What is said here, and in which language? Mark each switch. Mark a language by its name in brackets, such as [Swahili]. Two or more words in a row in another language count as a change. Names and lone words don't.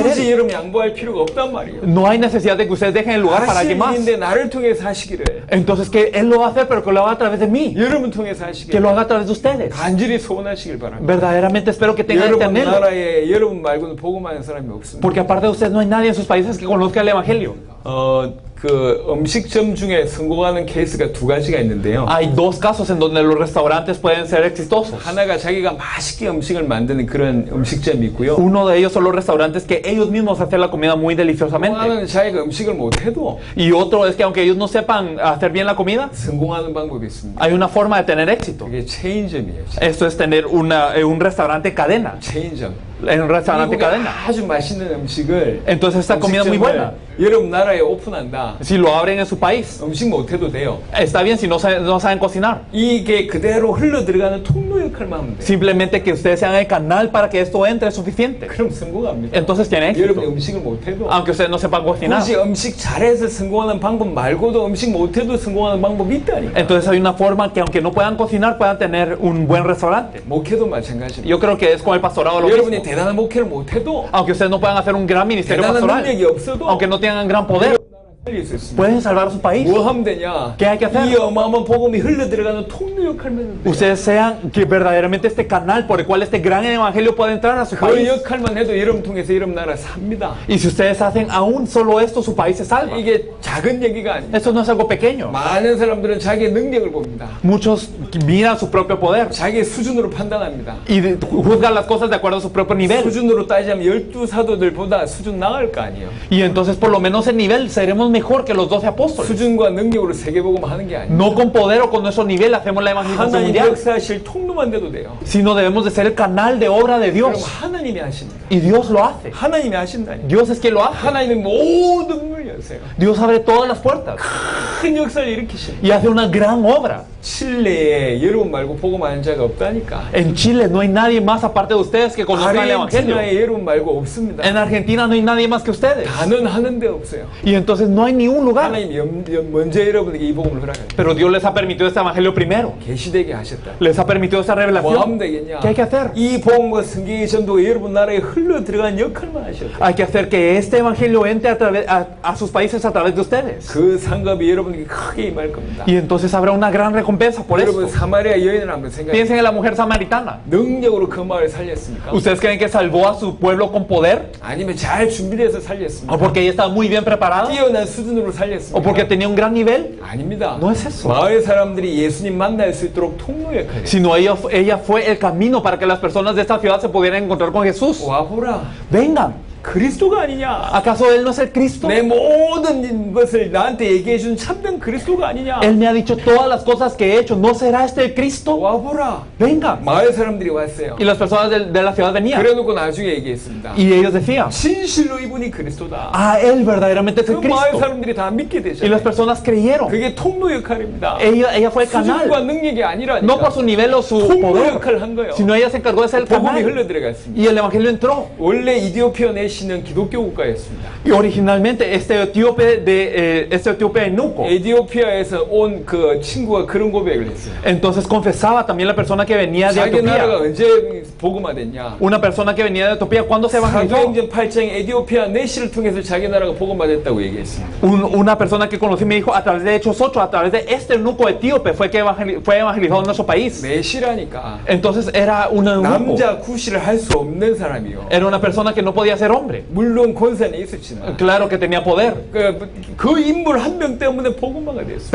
[Korean] 굳이 [Spanish] Él. [Korean] 여러분 양보할 필요가 없단 말이에요. [Spanish] No hay necesidad de que ustedes dejen el lugar para [Korean] 하실 [Spanish] alguien más. [Korean] 일인데 나를 통해서 하시기를 [Spanish] Entonces que Él lo va a hacer, pero que lo haga a través de mí. [Korean] 여러분 통해서 [Spanish] Que [Korean] 하시기를 [Spanish] lo haga a través de ustedes. [Korean] 간절히 소원하시길 바랍니다. [Spanish] Verdaderamente espero que tengan este [Korean] 여러분 [Spanish] anhelo. [Korean] 나라에 여러분 말고는 복음하는 사람이 없습니다. [Spanish] Porque aparte de ustedes no hay nadie en sus países que conozca el Evangelio. [Korean] 그 음식점 중에 성공하는 케이스가 두 가지가 있는데요. [Spanish] Hay 2 casos en donde los restaurantes pueden ser exitosos. [Korean] 하나가 자기가 맛있게 음식을 만드는 그런 음식점이 있고요. [Spanish] Uno de ellos son los restaurantes que ellos mismos hacen la comida muy deliciosamente. [Korean] 하나는 자기가 음식을 못해도 [Spanish] Y otro es que aunque ellos no sepan hacer bien la comida, [Korean] 성공하는 방법이 있습니다. [Spanish] hay una forma de tener éxito. [Korean] 그게 체인점이에요. [Spanish] Esto es tener un restaurante cadena. [Korean] 체인점. [Spanish] En un restaurante [Korean] 미국에 [Spanish] cadena. [Korean] 아주 맛있는 음식을 [Spanish] Entonces esta comida muy buena. [Korean] 여러분 나라에 오픈한다. [Spanish] Si lo abren en su país, [Korean] 음식 못해도 돼요. [Spanish] está bien si no saben cocinar. [Korean] 이게 그대로 흘러 들어가는 통로 역할만 하면 돼요. [Spanish] Simplemente que ustedes sean el canal para que esto entre es suficiente. [Korean] 그럼 성공합니다. [Spanish] Entonces tienen [Korean] 여러분이 [Spanish] éxito. [Korean] 음식을 못해도 [Spanish] Aunque ustedes no sepan cocinar. [Korean] 굳이 음식 잘해서 성공하는 방법 말고도 음식 못해도 성공하는 방법이 있다니까. [Spanish] Entonces hay una forma que aunque no puedan cocinar, puedan tener un buen restaurante. [Korean] 목회도 마찬가지입니다. [Spanish] Yo creo que es con el pastorado lo [Korean] 여러분이 [Spanish] mismo. [Korean] 대단한 목회를 못해도 [Spanish] Aunque ustedes no puedan hacer un gran ministerio [Korean] 대단한 [Spanish] pastoral, [Korean] 능력이 없어도 [Spanish] aunque no tengan gran poder, [Korean] 살릴 수 있습니다. [Spanish] pueden salvar su país. [Korean] 뭐 하면 되냐? [Spanish] ¿Qué hay que hacer? [Korean] 이 어마어마한 복음이 흘러 들어가는 통로 역할만 해도 돼요. [Spanish] Ustedes sean que verdaderamente este canal por el cual este gran evangelio puede entrar a su [Korean] 그 [Spanish] país. [Korean] 역할만 해도 여러분 통해서 여러분 나라 삽니다. [Spanish] Y si ustedes hacen aún solo esto, su país se salva. [Korean] 이게 작은 얘기가 아니에요. [Spanish] Esto no es algo pequeño. [Korean] 많은 사람들은 자기의 능력을 봅니다. [Spanish] Muchos miran su propio poder [Korean] 자기의 수준으로 판단합니다. [Spanish] y juzgan las cosas de acuerdo a su propio nivel. [Korean] 수준으로 따지자면 12 사도들보다 수준 나을 거 아니에요. [Spanish] Y entonces por lo menos en nivel seremos mejor que los 12 apóstoles. [Korean] 수준과 능력으로 세계복음 하는 게 아니에요. [Spanish] No con poder o con nuestro nivel hacemos la evangelización [Korean] 하나님 [Spanish] mundial, [Korean] 역사하실 통로만 돼도 돼요. [Spanish] sino debemos de ser el canal de obra de [Korean] 그럼 [Spanish] Dios. [Korean] 하나님이 하십니다. [Spanish] Y Dios lo hace. [Korean] 하나님이 하신다니. [Spanish] Dios es quien lo hace. [Korean] 하나님이 모든 문을 여세요. [Spanish] Dios abre todas las puertas. [Korean] 큰 역사를 일으키십니다. [Spanish] y hace una gran obra. [Korean] 칠레에 여러분 말고 복음하는 자가 없다니까. [Spanish] En Chile no hay nadie más aparte de ustedes que conozcan el Evangelio. [Korean] 아르헨티나에 여러분 말고 없습니다. [Spanish] En Argentina no hay nadie más que ustedes. [Korean] 다는 하는 데 없어요. [Spanish] Y entonces no hay ni un lugar. [Korean] 하나님 먼저 여러분에게 이 복음을 허락하셨다. [Spanish] Pero Dios les ha permitido este Evangelio primero. [Korean] 계시되게 하셨다. [Spanish] Les ha permitido esta [Korean] 뭐 [Spanish] revelación. [Korean] 하면 되겠냐? [Spanish] ¿Qué hay que hacer? [Korean] 이 복음과 성경의 전도가 여러분 나라에 흘러 들어간 역할만 하셨다. [Spanish] Hay que hacer que este Evangelio entre a sus países a través de ustedes. [Korean] 그 상급이 여러분에게 크게 임할 겁니다. [Spanish] Y entonces habrá una gran recompensa por [Korean] 여러분 [Spanish] esto. [Korean] 사마리아 여인을 한번 생각해. [Spanish] Piensen en la mujer samaritana. [Korean] 능력으로 그 마을 살렸습니까? [Spanish] ¿Ustedes creen que salvó a su pueblo con poder? [Korean] 아니면 잘 준비돼서 살렸습니까? [Spanish] ¿O porque ella estaba muy bien preparada? [Korean] 뛰어난 수준으로 [Spanish] ¿O [Korean] 살렸습니까? [Spanish] porque tenía un gran nivel? [Korean] 아닙니다. [Spanish] No es eso. [Korean] 마을 사람들이 예수님 만날 수 있도록 통로 역할이에요. [Spanish] Sino ella fue el camino para que las personas de esta ciudad se pudieran encontrar con Jesús. [Korean] 와보라. [Spanish] Vengan. [Korean] 그리스도가 아니냐? [Spanish] ¿Acaso Él no es el Cristo? [Korean] 내 모든 것을 나한테 얘기해 준 참된 그리스도가 아니냐? [Spanish] Él me ha dicho todas las cosas que he hecho. ¿No será este el Cristo? [Korean] 와보라. [Spanish] Vengan. [Korean] 마을 사람들이 왔어요. [Spanish] Y las personas de la ciudad venían. [Korean] 그래놓고 나중에 얘기했습니다. [Spanish] Y ellos decían, [Korean] 진실로 이분이 그리스도다. [Spanish] ah, Él verdaderamente es [Korean] 그 [Spanish] el [Korean] 마을 [Spanish] Cristo. [Korean] 사람들이 다 믿게 [Spanish] Y las [Korean] 되잖아요. [Spanish] personas creyeron. [Korean] 그게 통로 역할입니다. [Spanish] Ella fue el [Korean] 수준과 [Spanish] canal. [Korean] 능력이 아니라니까. [Spanish] No por su nivel o su [Korean] 통로 [Spanish] poder, [Korean] 역할을 한 거예요. [Spanish] sino ella se encargó de ser el [Korean] 복음이 [Spanish] canal. [Korean] 흘러 들어갔습니다. [Spanish] Y el Evangelio entró. [Korean] 원래 이디오피아 내시는 기독교 국가였습니다. [Spanish] Y originalmente este etíope de Nuco. [Korean] 에티오피아에서 온 그 친구가 그런 고백을 했어요. [Spanish] Entonces confesaba también la persona que venía de [Korean] 자기 나라가 [Spanish] Etiopía. [Korean] 언제 복음화됐냐? [Spanish] Una persona que venía de Etiopía, ¿cuándo se evangelizó? [Korean] 사도행전 8장 에티오피아 내시를 통해서 자기 나라가 복음화됐다고 얘기했습니다. [Spanish] Una persona que conocí me dijo a través de Hechos 8, a través de este eunuco etíope fue que fue evangelizado en nuestro país. [Korean] 내시라니까 [Spanish] Entonces era un eunuco. [Korean] 남자 구실을 할 수 없는 사람이요. [Spanish] Era una persona que no podía ser hombre. [Korean] 물론 권세는 있었지만 [Spanish] Claro que tenía poder. [Korean] 그 인물 한 명 때문에 복음화가 됐어요.